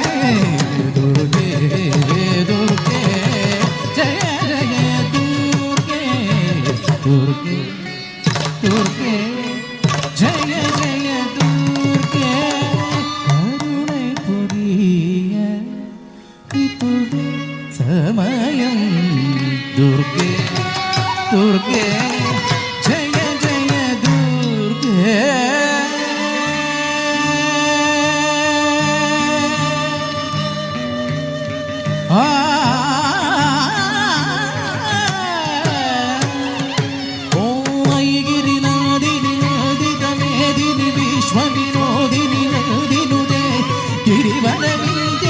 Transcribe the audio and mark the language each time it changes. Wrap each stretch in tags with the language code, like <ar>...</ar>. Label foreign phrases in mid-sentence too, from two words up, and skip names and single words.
<ta>துர்கே துர்கே ஜய ஜய துர்கே துர்கே துர்கே ஜய ஜய துர்கே கருணை புரிய இதுவே சமயம் துர்கே துர்கே जय जय दुर्गे</ta> <sa>गिरिनादिनि नदितमेदिनि विश्वविनोदिनि नदिनुदे गिरिवनविन्द्य</sa>